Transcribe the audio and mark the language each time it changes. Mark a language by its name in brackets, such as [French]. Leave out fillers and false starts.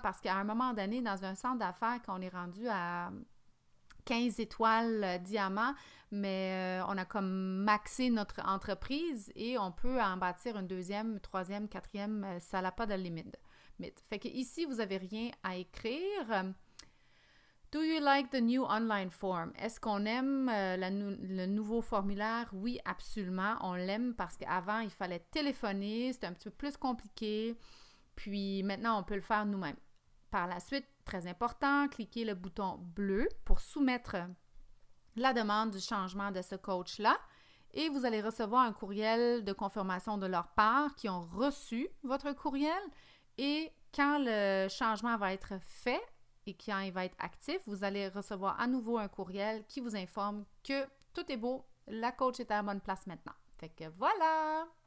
[French] Parce qu'à un moment donné, dans un centre d'affaires, quand on est rendu à 15 étoiles diamant, mais on a comme maxé notre entreprise et on peut en bâtir une deuxième, troisième, quatrième, ça n'a pas de limite. Fait que ici, vous n'avez rien à écrire. [English] Do you like the new online form? [French] Est-ce qu'on aime le nouveau formulaire? Oui, absolument. On l'aime parce qu'avant, il fallait téléphoner. C'était un petit peu plus compliqué. Puis maintenant, on peut le faire nous-mêmes. Par la suite, très important, cliquez le bouton bleu pour soumettre la demande du changement de ce coach-là et vous allez recevoir un courriel de confirmation de leur part qui ont reçu votre courriel et quand le changement va être fait et quand il va être actif, vous allez recevoir à nouveau un courriel qui vous informe que tout est beau, la coach est à la bonne place maintenant. Fait que voilà!